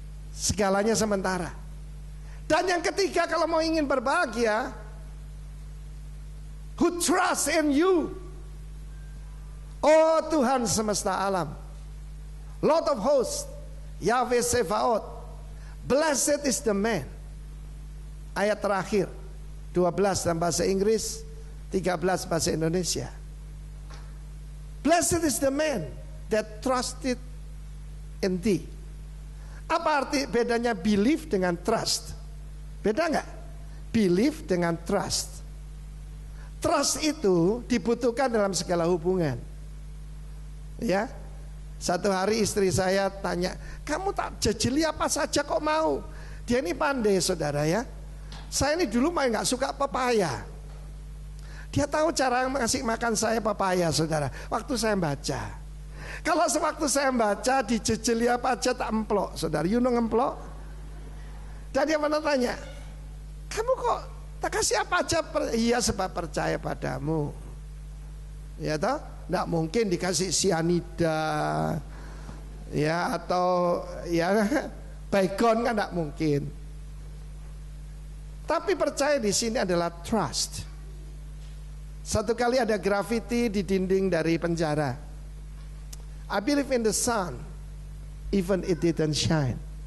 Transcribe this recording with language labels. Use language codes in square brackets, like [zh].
[id] Segalanya sementara. Dan yang ketiga, kalau mau ingin berbahagia, [en] who trust in you, [id] oh Tuhan semesta alam, [en] Lord of hosts, [id] Yahweh Sebaot, [en] blessed is the man. [id] Ayat terakhir 12 dalam bahasa Inggris, 13 bahasa Indonesia. [en] Blessed is the man that trusted in thee. [id] Apa arti bedanya believe dengan trust? Beda nggak? Believe dengan trust. Trust itu dibutuhkan dalam segala hubungan. Ya, satu hari istri saya tanya, kamu tak jejeli apa saja kok mau? Dia ini pandai saudara ya. Saya ini dulu main nggak suka pepaya. Dia tahu cara ngasih makan saya pepaya saudara. Waktu saya baca, Kalau sewaktu saya baca dijejeli apa aja tak emplok, saudara. [en] You know [id] ngemplok? Dan dia pernah tanya, kamu kok tak kasih apa aja? Iya, sebab percaya padamu. Ya toh? Nggak mungkin dikasih sianida, ya atau ya baygon kan nggak mungkin. Tapi percaya di sini adalah trust. Satu kali ada grafiti di dinding dari penjara. [en] I believe in the sun, even it didn't shine.